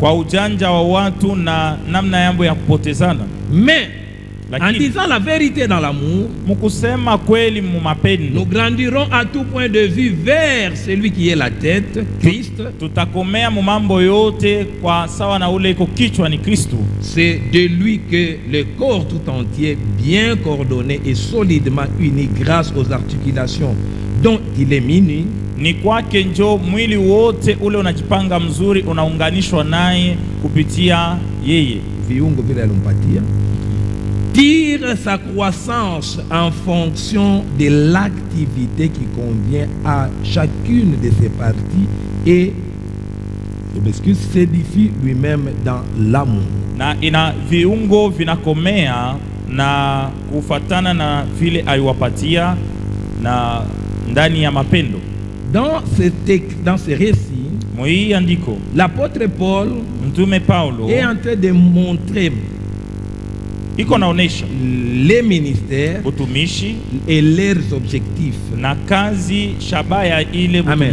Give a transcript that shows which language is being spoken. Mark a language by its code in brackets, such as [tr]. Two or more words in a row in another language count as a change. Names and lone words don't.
[fr] Mais en disant la vérité dans l'amour, nous grandirons à tout point de vue vers celui qui est la tête, Christ. C'est de lui que le corps tout entier, bien coordonné et solidement uni grâce aux articulations dont il est muni, [sw] ni kwake njo mwili wote ule unajipanga mzuri, unaunganishwa naye kupitia yeye. Viungo vile alimpatia, [fr] tire sa croissance en fonction de l'activité qui convient à chacune de ses parties et s'édifie lui-même dans l'amour. [sw] Na ina viungo vinakomea na kufatana na vile aliwapatia na ndani ya mapendo. [fr] Dans ce récit, l'apôtre Paul est en train de montrer les ministères et leurs objectifs. Amen.